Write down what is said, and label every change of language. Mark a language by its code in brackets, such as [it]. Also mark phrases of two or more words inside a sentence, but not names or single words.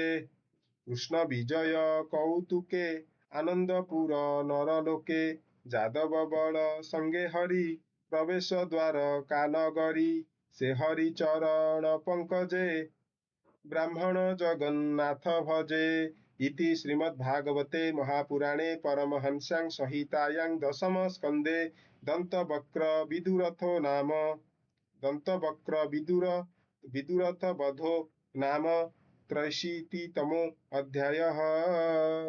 [or] କୃଷ୍ଣ ବିଜୟ କୌତୁକେ ଆନନ୍ଦପୁର ନରଲୋକେ। ଯାଦବ ବଳ ସଙ୍ଗେ ହରି ପ୍ରବେଶ ଦ୍ୱାର କାନଗରି। ସେ ହରି ଚରଣ ପଙ୍କଜେ ବ୍ରାହ୍ମଣ ଜଗନ୍ନାଥ ଭଜେ। [sa] इति श्रीमद्भागवते महापुराणे परमहंस्यां संहितायां दशमस्कन्धे दन्तवक्र विदुरथवधो नाम 83तमो अध्यायः।